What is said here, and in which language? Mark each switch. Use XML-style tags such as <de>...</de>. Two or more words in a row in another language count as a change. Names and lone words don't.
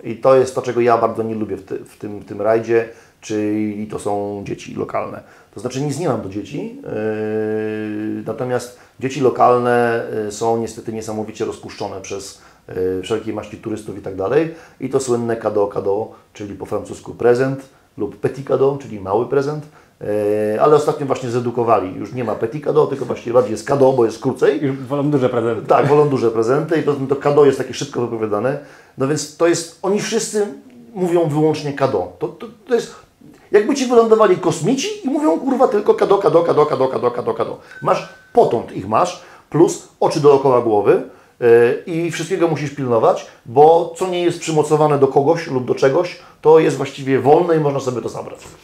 <pl>I to jest to, czego ja bardzo nie lubię w tym rajdzie, czyli to są dzieci lokalne. To znaczy nic nie mam do dzieci, natomiast dzieci lokalne są niestety niesamowicie rozpuszczone przez wszelkiej maści turystów i tak dalej. I to słynne cadeau, czyli po francusku prezent lub</pl> <fr>petit cadeau,</fr> <pl>czyli mały prezent. Ale ostatnio właśnie zredukowali. Już nie ma</pl> <fr>petit cadeau,</fr> <pl>tylko właściwie bardziej jest cadeau, bo jest krócej. Już wolą duże prezenty. Tak, wolą duże prezenty i to cadeau jest takie szybko wypowiadane. No więc to jest, oni wszyscy mówią wyłącznie cadeau. To jest, jakby Ci wylądowali kosmici i mówią kurwa tylko cadeau. Masz potąd ich masz, plus oczy dookoła głowy i wszystkiego musisz pilnować, bo co nie jest przymocowane do kogoś lub do czegoś, to jest właściwie wolne i można sobie to zabrać.</pl>